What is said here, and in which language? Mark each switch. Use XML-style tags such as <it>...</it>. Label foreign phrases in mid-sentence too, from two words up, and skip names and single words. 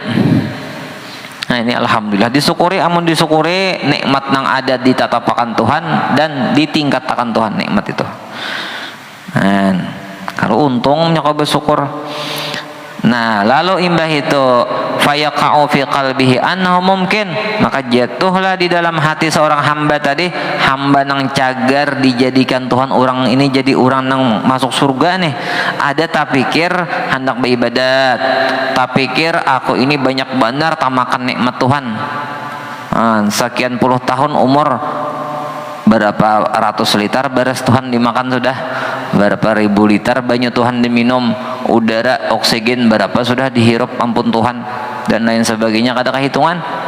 <bjn>Nah, ini alhamdulillah disyukuri, amun disyukuri nikmat nang ada ditatapakan Tuhan dan ditingkatkan Tuhan nikmat itu. Nah, kalau untung nyaka bersyukur. Nah, lalu imbah itu</bjn> <ar>فيقع في قلبه أنه</ar> <bjn>mungkin, maka jatuhlah di dalam hati seorang hamba tadi, hamba nang cagar dijadikan Tuhan, orang ini jadi orang nang masuk surga nih. Ada tak pikir hendak beribadat, tak pikir aku ini banyak benar tamakan nikmat Tuhan.</bjn> <id>Sekian puluh tahun umur, berapa ratus liter beras Tuhan dimakan sudah, berapa ribu liter banyak Tuhan diminum, udara oksigen berapa sudah dihirup ampun Tuhan, dan lain sebagainya,</id> <bjn>kada kehitungan.</bjn>